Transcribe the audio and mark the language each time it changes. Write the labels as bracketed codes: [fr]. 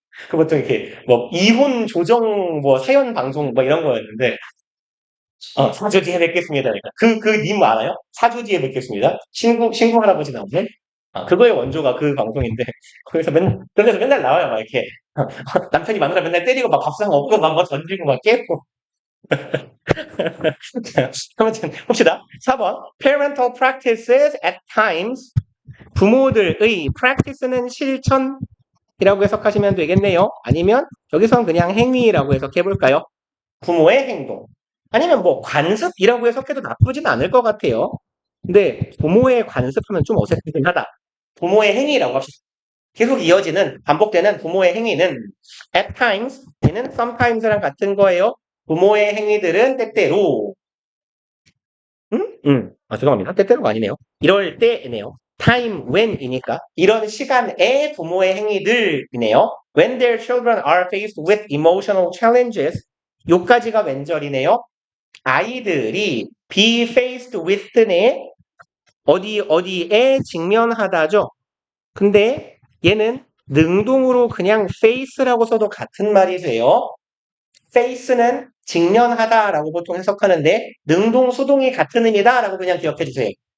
[ko] 그 보통 이렇게 뭐 이혼 조정 뭐 사연 방송 뭐 이런 거였는데 4주 뒤에 뵙겠습니다. 그러니까 그 님 알아요? 4주 뒤에 뵙겠습니다. 신구 할아버지 나오네? 그거의 원조가 그 방송인데, 그래서 맨날 나와요. 막 이렇게. 남편이 마누라 맨날 때리고 막 밥상 없고 막 던지고 막 깨고. 아무튼, 봅시다. 4번. [en] Parental practices at times. [ko] 부모들의 practice는 실천이라고 해석하시면 되겠네요. 아니면 여기선 그냥 행위라고 해석해 볼까요? 부모의 행동. 아니면 뭐 관습이라고 해석해도 나쁘진 않을 것 같아요. 근데 부모의 관습하면 좀 어색하긴 하다. 부모의 행위라고 합시다. 계속 이어지는 반복되는 부모의 행위는 at times 얘는 sometimes랑 같은 거예요. 부모의 행위들은 때때로 죄송합니다. 때때로가 아니네요. 이럴 때네요. time when 이니까 이런 시간에 부모의 행위들이네요. [en] When their children are faced with emotional challenges 요까지가 왼절이네요. [ko] 아이들이 be faced with 네 어디에 직면하다죠. 근데 얘는 능동으로 그냥 face라고 써도 같은 말이 돼요. face는 직면하다라고 보통 해석하는데 능동, 수동이 같은 의미다라고 그냥 기억해 주세요.